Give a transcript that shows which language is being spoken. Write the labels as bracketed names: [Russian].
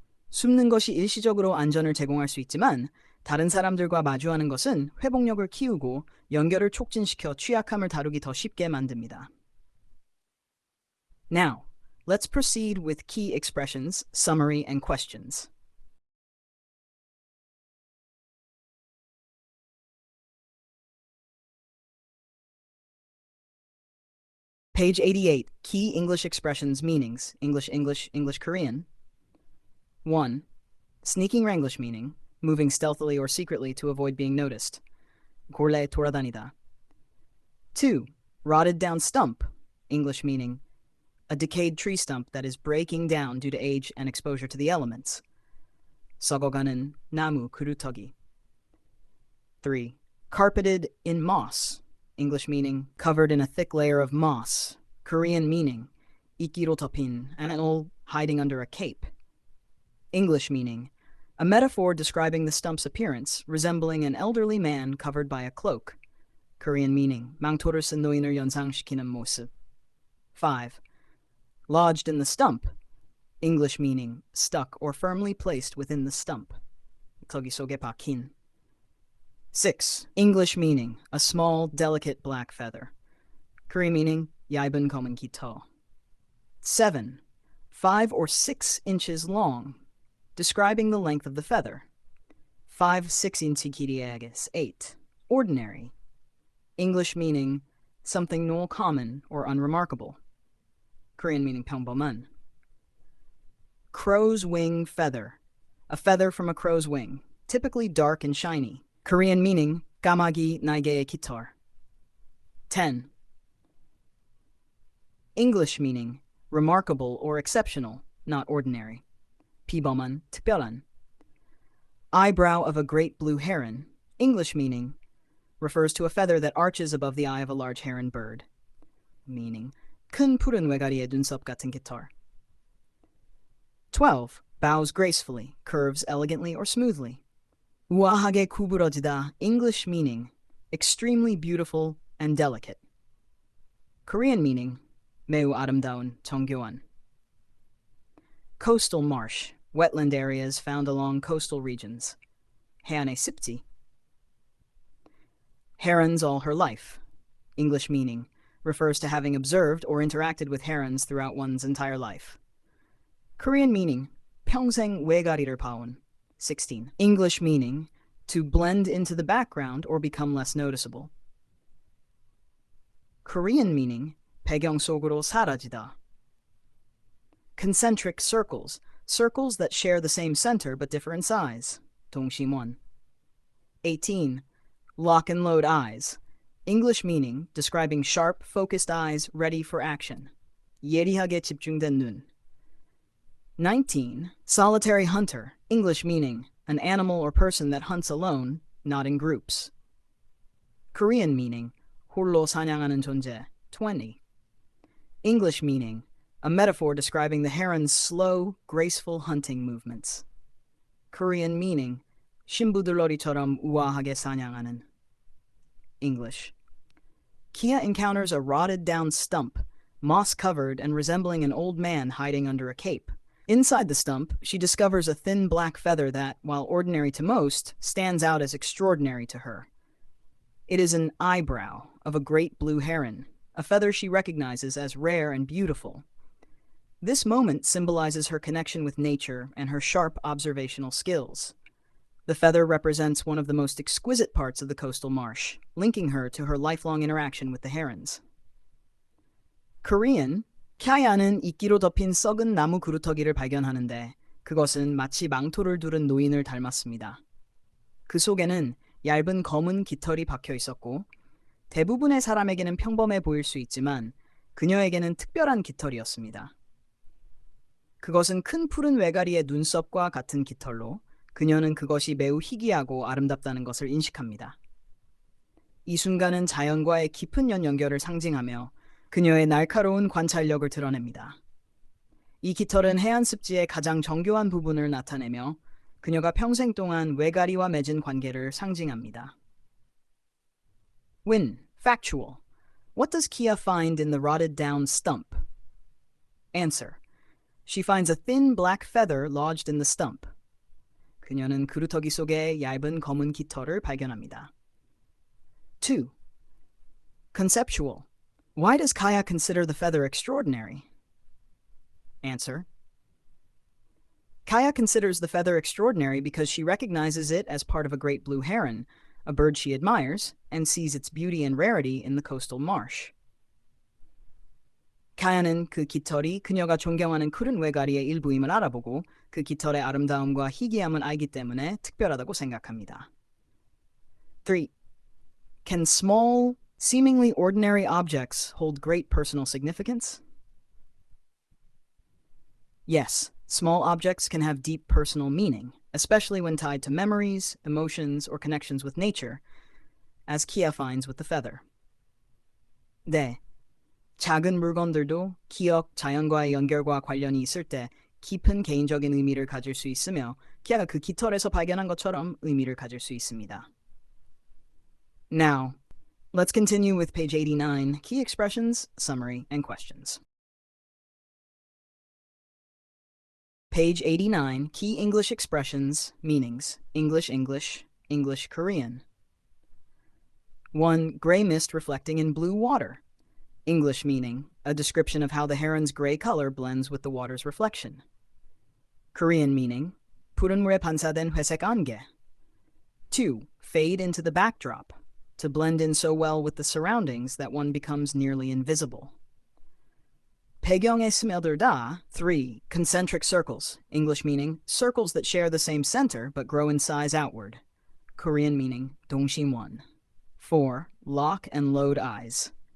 [Korean] 숨는 것이 일시적으로 안전을 제공할 수 있지만 다른 사람들과 마주하는 것은 회복력을 키우고 연결을 촉진시켜 취약함을 다루기 더 쉽게 만듭니다. [English] Now, let's proceed with key expressions, summary, and questions. Page 88, Key English Expressions Meanings, English, English, English, Korean. 1. Sneaking Wranglish meaning, moving stealthily or secretly to avoid being noticed. [Korean] 골래 돌아다니다. 2. [English] Rotted down stump, English meaning, a decayed tree stump that is breaking down due to age and exposure to the elements. [Korean] 썩어가는 나무 그루터기. [English] 3. Carpeted in moss, English meaning, covered in a thick layer of moss. Korean meaning, [Korean] 이끼로 덮인, [English] an old hiding under a cape. English meaning, a metaphor describing the stump's appearance, resembling an elderly man covered by a cloak. Korean meaning, [Korean] 망토를 쓴 노인을 연상시키는 모습. [English] 5. Lodged in the stump, English meaning, stuck or firmly placed within the stump. [Korean] 턱이 속에 박힌. 6. [English] English meaning, a small, delicate black feather. Korean meaning, [Korean] 얇은 검은 깃털. [English] 7. 5 or 6 inches long, describing the length of the feather. [Korean] 5, 6인치 길이의 8. [English] Ordinary. English meaning, something no common or unremarkable. Korean meaning [Korean] 평범한. [English] Crow's wing feather. A feather from a crow's wing, typically dark and shiny. Korean meaning, [Korean] 까마귀 날개의 깃털. [English] 10. English meaning, remarkable or exceptional, not ordinary. [Korean] 비범한, 특별한. [English] Eyebrow of a great blue heron, English meaning, refers to a feather that arches above the eye of a large heron bird. Meaning, [Korean] 큰 푸른 외가리의 눈썹 같은 깃털. [English] 12. Bows gracefully, curves elegantly or smoothly. [Korean] 우아하게 구부러지다, [English] English meaning, extremely beautiful and delicate. Korean meaning, [Korean] 매우 아름다운, 정교한. [English] Coastal marsh, wetland areas found along coastal regions. [Korean] 해안의 습지. [English] Herons all her life, English meaning, refers to having observed or interacted with herons throughout one's entire life. Korean meaning, [Korean] 평생 외가리를 봐온. [English] 16. English meaning, to blend into the background or become less noticeable. Korean meaning, [Korean] 배경 속으로 사라지다. [English] Concentric circles, circles that share the same center but differ in size. [Korean] 동심원. 18. [English] Lock and load eyes, English meaning, describing sharp, focused eyes ready for action. [Korean] 예리하게 집중된 눈. 19. [English] Solitary hunter, English meaning, an animal or person that hunts alone, not in groups. Korean meaning, [Korean] 홀로 사냥하는 존재. [English] 20. English meaning, a metaphor describing the heron's slow, graceful hunting movements. Korean meaning, [Korean] 신부들러리처럼 우아하게 사냥하는. [English] English. Kia encounters a rotted down stump, moss-covered and resembling an old man hiding under a cape. Inside the stump, she discovers a thin black feather that, while ordinary to most, stands out as extraordinary to her. It is an eyebrow of a great blue heron, a feather she recognizes as rare and beautiful. This moment symbolizes her connection with nature and her sharp observational skills. The feather represents one of the most exquisite parts of the coastal marsh, linking her to her lifelong interaction with the herons. Korean, [Korean] 캬야는 이끼로 덮인 썩은 나무 그루터기를 발견하는데 그것은 마치 망토를 두른 노인을 닮았습니다. 그 속에는 얇은 검은 깃털이 박혀 있었고 대부분의 사람에게는 평범해 보일 수 있지만 그녀에게는 특별한 깃털이었습니다. 그것은 큰 푸른 외가리의 눈썹과 같은 깃털로 그녀는 그것이 매우 희귀하고 아름답다는 것을 인식합니다. 이 순간은 자연과의 깊은 연결을 상징하며 그녀의 날카로운 관찰력을 드러냅니다. 이 깃털은 해안 습지의 가장 정교한 부분을 나타내며 그녀가 평생 동안 외가리와 맺은 관계를 상징합니다. [English] Win. Factual. What does Kia find in the rotted down stump? Answer. She finds a thin black feather lodged in the stump. [Korean] 그녀는 그루터기 속에 얇은 검은 깃털을 발견합니다. [English] 2. Conceptual. Why does Kaya consider the feather extraordinary? Answer. Kaya considers the feather extraordinary because she recognizes it as part of a great blue heron, a bird she admires, and sees its beauty and rarity in the coastal marsh. [Korean] 카야는 그 깃털이 그녀가 존경하는 푸른 외가리의 일부임을 알아보고 그 깃털의 아름다움과 희귀함을 알기 때문에 특별하다고 생각합니다. [English] 3. Can small, seemingly ordinary objects hold great personal significance? Yes, small objects can have deep personal meaning, especially when tied to memories, emotions, or connections with nature, as Kia finds with the feather. [Korean] 네, 작은 물건들도 기억, 자연과의 연결과 관련이 있을 때 깊은 개인적인 의미를 가질 수 있으며 키아가 그 깃털에서 발견한 것처럼 의미를 가질 수 있습니다. [English] Now, let's continue with page 89, Key Expressions, Summary, and Questions. Page 89, Key English Expressions, Meanings, English, English, English, Korean. 1. Gray mist reflecting in blue water. English meaning, a description of how the heron's gray color blends with the water's reflection. Korean meaning, [Korean] 푸른 물에 반사된 회색 안개. [English] 2. Fade into the backdrop, to blend in so well with the surroundings that one becomes nearly invisible. [Korean] 배경에 스며들다. 3. [English] Concentric circles. English meaning, circles that share the same center but grow in size outward. Korean meaning, [Korean] 동심원. [English] 4. Lock and load eyes.